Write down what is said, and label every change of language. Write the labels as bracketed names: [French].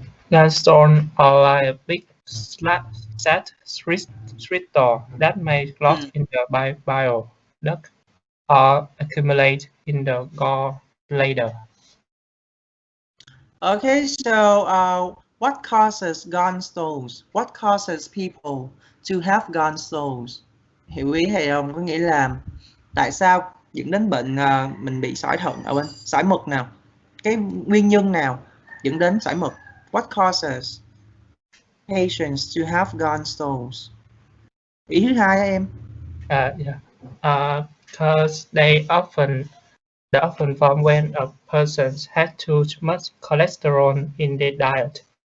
[English] Gallstones are like a big set sphincter that may clot in the bile duct or accumulate in the gallbladder. Okay, so what causes gallstones? What causes people to have gallstones? [Vietnamese] Hiểu ý thầy không? Có nghĩa là tại sao dẫn đến bệnh mình bị sỏi thận ở bên sỏi mật nào? Cái nguyên nhân nào dẫn đến sỏi mật? [English] What causes patients to have gallstones? [Vietnamese] Ý thứ hai em. [English] Because they often form when a person has too much cholesterol in their diet.